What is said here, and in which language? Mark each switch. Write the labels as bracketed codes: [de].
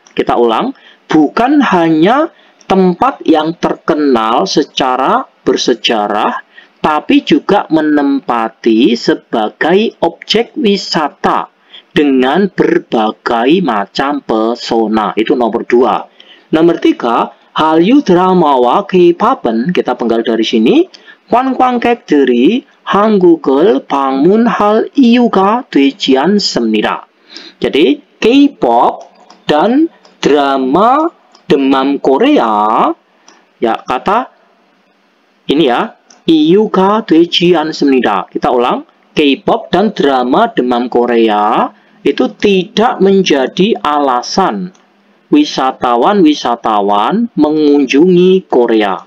[id] Kita ulang, bukan hanya tempat yang terkenal secara bersejarah, tapi juga menempati sebagai objek wisata dengan berbagai macam pesona. Itu nomor 2. Nomor 3, Hallyu [ko] 드라마와 K-pop은 [id] kita penggal dari sini. [ko] 관광객들이 한국을 방문할 이유가 되지 않습니다. [id] Jadi K-pop dan drama demam Korea ya, kata ini ya, [ko] 이유가 되지 않습니다. [id] Kita ulang, K-pop dan drama demam Korea itu tidak menjadi alasan wisatawan mengunjungi Korea.